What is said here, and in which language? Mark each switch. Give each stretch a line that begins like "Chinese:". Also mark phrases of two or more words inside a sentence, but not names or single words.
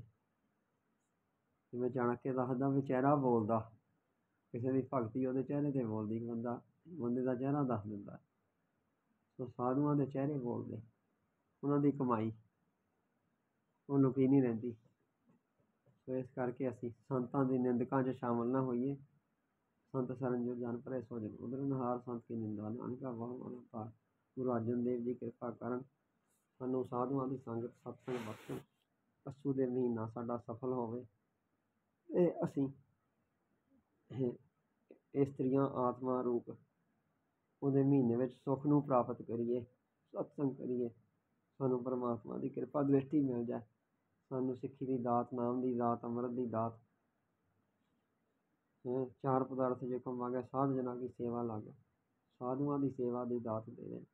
Punjabi: ਜਿਵੇਂ ਚਾਣਕੇ ਦੱਸਦਾ ਵੀ ਚਿਹਰਾ ਬੋਲਦਾ, ਕਿਸੇ ਦੀ ਭਗਤੀ ਉਹਦੇ ਚਿਹਰੇ 'ਤੇ ਬੋਲਦੀ, ਬੰਦੇ ਦਾ ਚਿਹਰਾ ਦੱਸ ਦਿੰਦਾ। ਸੋ ਸਾਧੂਆਂ ਦੇ ਚਿਹਰੇ ਬੋਲਦੇ, ਉਹਨਾਂ ਦੀ ਕਮਾਈ ਉਹ ਲੁਕੀ ਨਹੀਂ ਰਹਿੰਦੀ। ਸੋ ਇਸ ਕਰਕੇ ਅਸੀਂ ਸੰਤਾਂ ਦੀ ਨਿੰਦਕਾਂ 'ਚ ਸ਼ਾਮਲ ਨਾ ਹੋਈਏ,
Hindi: संत सरन जो जान परे सो जग उदरनहार संत की निंदा नानका बहु अनंतार।
Punjabi: ਗੁਰੂ ਅਰਜਨ ਦੇਵ ਜੀ ਕਿਰਪਾ ਕਰਨ ਸਾਨੂੰ ਸਾਧੂਆਂ ਦੀ ਸੰਗਤ ਸਤਸੰਗ ਬਖਸ਼ਣ। ਅੱਸੂ ਦੇ ਮਹੀਨਾ ਸਾਡਾ ਸਫਲ ਹੋਵੇ ਤੇ ਅਸੀਂ ਇਸਤਰੀਆਂ ਆਤਮਾ ਰੂਪ ਉਹਦੇ ਮਹੀਨੇ ਵਿੱਚ ਸੁੱਖ ਨੂੰ ਪ੍ਰਾਪਤ ਕਰੀਏ, ਸਤਸੰਗ ਕਰੀਏ, ਸਾਨੂੰ ਪਰਮਾਤਮਾ ਦੀ ਕਿਰਪਾ ਦ੍ਰਿਸ਼ਟੀ ਮਿਲ ਜਾਏ, ਸਾਨੂੰ ਸਿੱਖੀ ਦੀ ਦਾਤ, ਨਾਮ ਦੀ ਦਾਤ, ਅੰਮ੍ਰਿਤ ਦੀ ਦਾਤ, ਚਾਰ ਪਦਾਰਥ ਜੇ ਕਮਾਂਗੇ ਸਾਧ ਜਨਾਂ ਦੀ ਸੇਵਾ ਲੱਗ, ਸਾਧੂਆਂ ਦੀ ਸੇਵਾ ਦੀ ਦਾਤ ਦੇ ਦੇ।